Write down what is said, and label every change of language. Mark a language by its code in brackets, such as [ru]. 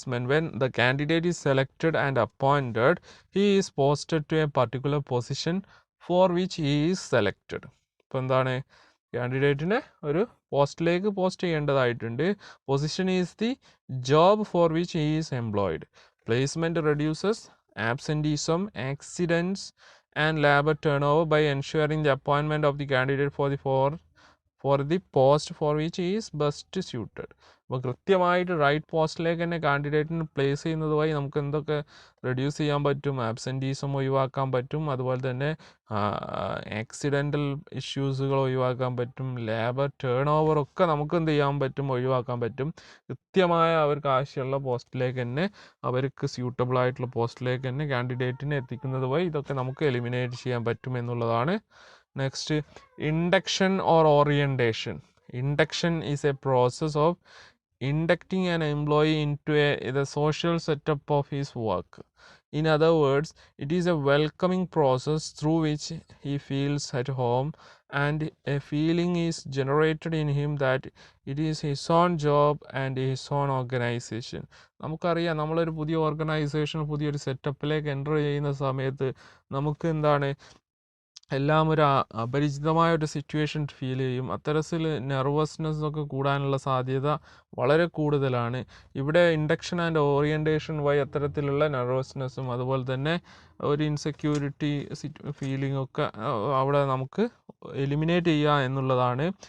[en] When the candidate is selected and appointed, he is posted to a particular position for which he is selected. [ml] ഇപ്പോൾ എന്താണ്, കാൻഡിഡേറ്റിനെ ഒരു പോസ്റ്റിലേക്ക് post ചെയ്യേണ്ടതായിട്ടുണ്ട്. [en] Position is the job for which he is employed. Placement reduces absenteeism, accidents and labor turnover by ensuring the appointment of the candidate for the post for which he is best suited. [ml] അപ്പോൾ കൃത്യമായിട്ട് right പോസ്റ്റിലേക്ക് തന്നെ കാൻഡിഡേറ്റിന് place ചെയ്യുന്നത് വഴി നമുക്ക് എന്തൊക്കെ reduce ചെയ്യാൻ പറ്റും, ആബ്സെൻറ്റീസം ഒഴിവാക്കാൻ പറ്റും, അതുപോലെ തന്നെ ആക്സിഡൻ്റൽ ഇഷ്യൂസുകൾ ഒഴിവാക്കാൻ പറ്റും, ലേബർ ടേൺ ഓവറൊക്കെ നമുക്ക് എന്ത് ചെയ്യാൻ പറ്റും, ഒഴിവാക്കാൻ പറ്റും. കൃത്യമായ അവർക്ക് ആവശ്യമുള്ള പോസ്റ്റിലേക്ക് തന്നെ, അവർക്ക് സ്യൂട്ടബിൾ ആയിട്ടുള്ള പോസ്റ്റിലേക്ക് തന്നെ കാൻഡിഡേറ്റിനെ എത്തിക്കുന്നത് വഴി ഇതൊക്കെ നമുക്ക് എലിമിനേറ്റ് ചെയ്യാൻ പറ്റും എന്നുള്ളതാണ്. [en] Next, induction or orientation. Induction is a process of inducting an employee into the social setup of his work. In other words, it is a welcoming process through which he feels at home and a feeling is generated in him that it is his own job and his own organization. [ml] നമുക്കറിയാം, നമ്മളൊരു പുതിയ organisation, പുതിയൊരു സെറ്റപ്പിലേക്ക് enter ചെയ്യുന്ന സമയത്ത് നമുക്ക് എന്താണ്, എല്ലാം ഒരു അപരിചിതമായ ഒരു സിറ്റുവേഷൻ ഫീൽ ചെയ്യും. അത്തരത്തിൽ നെർവസ്നെസ് ഒക്കെ കൂടാനുള്ള സാധ്യത വളരെ കൂടുതലാണ്. ഇവിടെ ഇൻഡക്ഷൻ ആൻഡ് ഓറിയൻറ്റേഷൻ വഴി അത്തരത്തിലുള്ള നെർവസ്നെസ്സും അതുപോലെ തന്നെ ഒരു ഇൻസെക്യൂരിറ്റി ഫീലിംഗ് ഒക്കെ അവിടെ നമുക്ക് എലിമിനേറ്റ് ചെയ്യുക എന്നുള്ളതാണ്.